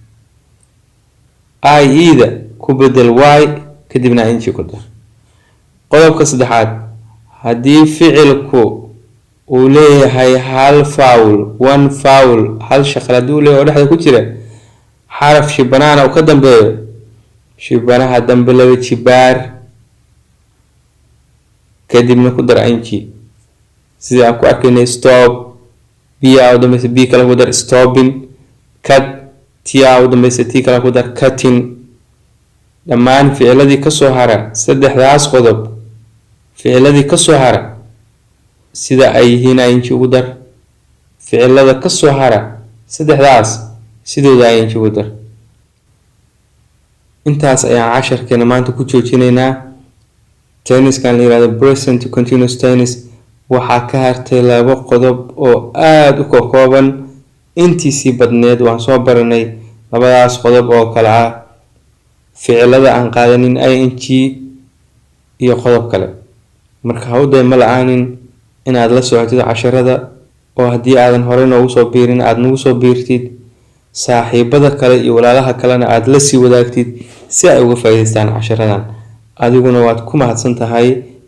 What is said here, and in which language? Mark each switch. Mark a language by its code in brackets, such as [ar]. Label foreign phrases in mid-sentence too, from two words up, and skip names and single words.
[so] ida ku bedel y kadibna ing ku dar qodobka saddexaad hadii ficilku uu leeyahay hal faawul hal shaqal hadii uu leeyahay oo dhexda ku jira xaraf shibanaana uu ka dambeeyo shibanaha dambe laba jibaar kadibna ku dar ing sida aan ku arkaynay stop b u dambaysa b kale ku dar stopping cut t u dambaysa t kale ku dar cutting dhammaan ficiladii ka soo hara saddexdaas qodob ficiladii ka soo hara sida ay yihiin ing ugu dar ficilada ka soo hara saddexdaas sidooda ing ugu dar intaas ayaan casharkeena maanta ku joojinaynaa tenniskan la yiraahdo [en] present continuous [so] tennis waxaa ka hartay laba qodob oo aad u kooban intiisii badneed waan soo baranay labadaas qodob oo kala ah ficilada aan qaadanin ing iyo qodob kale marka ha u daymo la'aanin inaad la socotid casharada oo haddii aadan hore noogu soo biirin aad nagu soo biirtid saaxiibada kale iyo walaalaha kalena aad la sii wadaagtid si ay uga faa'iideystaan casharadan adiguna waad ku mahadsan tahay